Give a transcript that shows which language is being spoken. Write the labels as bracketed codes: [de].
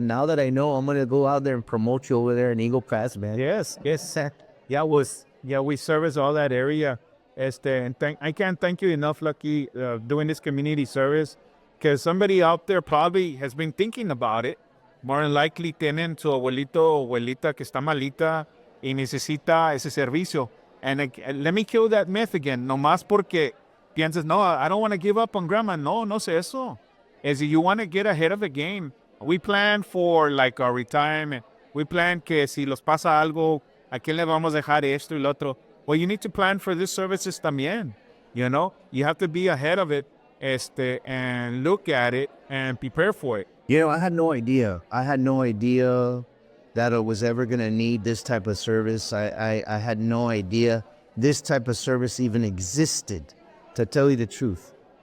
[en] Now that I know, I'm going to go out there and promote you over there in Eagle Pass, man. Yes. Yeah, we service all that area. And I can't thank you enough, Lucky, doing this community service, because somebody out there probably has been thinking about it. More than likely [es] tienen su abuelito o abuelita que está malita y necesita ese servicio. [en] And let me kill that myth again. [es] No más porque piensas, [en] no, I don't want to give up on grandma. [es] No es eso. [en] Is you want to get ahead of the game. We plan for like our retirement. We plan [es] que si los pasa algo, ¿a quién le vamos a dejar esto y lo otro? [en] Well, you need to plan for these services [es] también. [en] You know, you have to be ahead of it, and look at it and prepare for it. You know, I had no idea. I had no idea that I was ever going to need this type of service. I had no idea this type of service even existed, to tell you the truth.